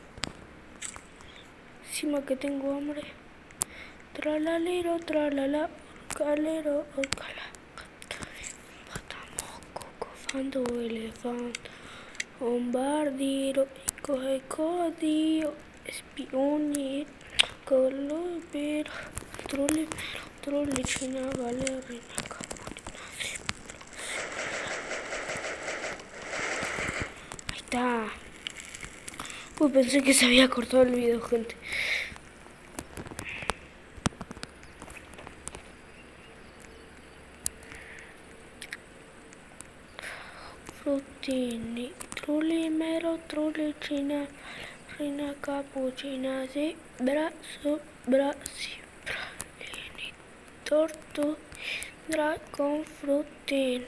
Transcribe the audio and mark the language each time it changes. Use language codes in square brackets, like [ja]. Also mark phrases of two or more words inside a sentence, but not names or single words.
[es] Encima que tengo hambre. Tralalero, tralala, orcalero, orcala. Patamo, cocofando, elefante. Bombardiro, codillo, espioni, colobero, trole, china, vale, reina, ahí está. Pensé que se había cortado el video, gente. Frutini, trole, mero, trole, china, reina, capuchina, de brazo, brasifralini, torto, dragón, frutini.